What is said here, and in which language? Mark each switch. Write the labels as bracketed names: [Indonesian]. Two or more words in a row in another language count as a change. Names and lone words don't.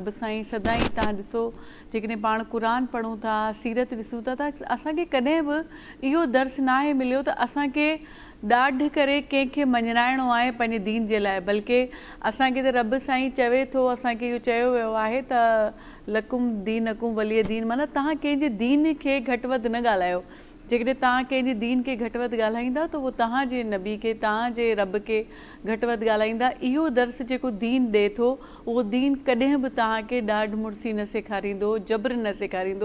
[Sindhi] रब साईं सदाईं, तव्हां ॾिसो जेकॾहिं पाण क़ुरान पढ़ूं था, सीरत ॾिसूं था, त असांखे कॾहिं बि इहो दर्स न आहे मिलियो त असांखे ॾाढ करे कंहिंखे मञाइणो आहे पंहिंजे दीन जे लाइ, बल्कि असांखे त रब साईं चवे थो, असांखे इहो चयो वियो आहे त [Arabic] لكم دينكم ولي دين, [Sindhi] माना तव्हां कंहिंजे दीन खे घटि वधि न ॻाल्हायो। जेकॾहिं तव्हां कंहिंजे दीन खे घटि वधि ॻाल्हाईंदा त उहो तव्हांजे नबी खे, तव्हांजे रब खे घटि वधि ॻाल्हाईंदा। इहो दर्स जेको दीन ॾिए थो, उहो दीन कॾहिं बि तव्हांखे ॾाढ मुड़सी न सेखारींदो, जबर न सेखारींदो।